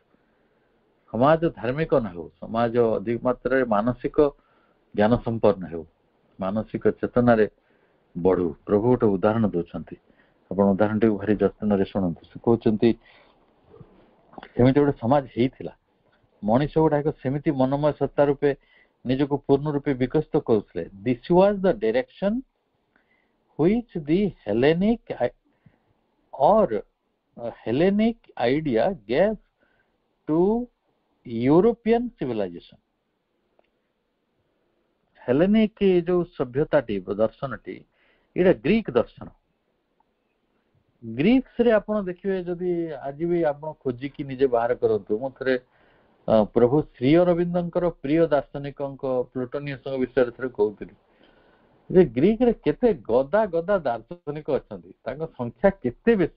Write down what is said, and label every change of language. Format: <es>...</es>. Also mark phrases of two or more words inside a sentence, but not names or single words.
<or>ସମାଜ ଧାର୍ମିକ ନ ହେଉ, ସମାଜ ଅଧିକ ମାତ୍ରାରେ ମାନସିକ ଜ୍ଞାନ ସମ୍ପନ୍ନ ହେଉ, ମାନସିକ ଚେତନାରେ ବଢୁ। ପ୍ରଭୁ ଗୋଟେ ଉଦାହରଣ ଦଉଛନ୍ତି, ଆପଣ ଉଦାହରଣଟିକୁ ଭାରି ଯତ୍ନରେ ଶୁଣନ୍ତୁ। ସେ କହୁଛନ୍ତି ସେମିତି ଗୋଟେ ସମାଜ ହେଇଥିଲା, ମଣିଷ ଗୁଡାକ ସେମିତି ମନୋମୟ ସତ୍ତା ରୂପେ ନିଜକୁ ପୂର୍ଣ୍ଣ ରୂପେ ବିକଶିତ କରୁଥିଲେ।</or> <en>This was the direction which the Hellenic idea gave to European civilization.</en> <or>ହେଲେନିକ ଯୋଉ ସଭ୍ୟତାଟି, ଦର୍ଶନଟି, ଏଇଟା ଗ୍ରୀକ ଦର୍ଶନ। ଗ୍ରୀକ୍ସ ରେ ଆପଣ ଦେଖିବେ ଯଦି ଆଜି ବି ଆପଣ ଖୋଜିକି ନିଜେ ବାହାର କରନ୍ତୁ। ମୁଁ ଥରେ ପ୍ରଭୁ ଶ୍ରୀ ଅରବିନ୍ଦଙ୍କର ପ୍ରିୟ ଦାର୍ଶନିକଙ୍କ ପ୍ଲୁଟୋନିୟସଙ୍କ ବିଷୟରେ ଥରେ କହୁଥିଲି ଯେ ଗ୍ରୀକ ରେ କେତେ ଗଦା ଗଦା ଦାର୍ଶନିକ ଅଛନ୍ତି, ତାଙ୍କ ସଂଖ୍ୟା କେତେ ବେଶୀ।</or>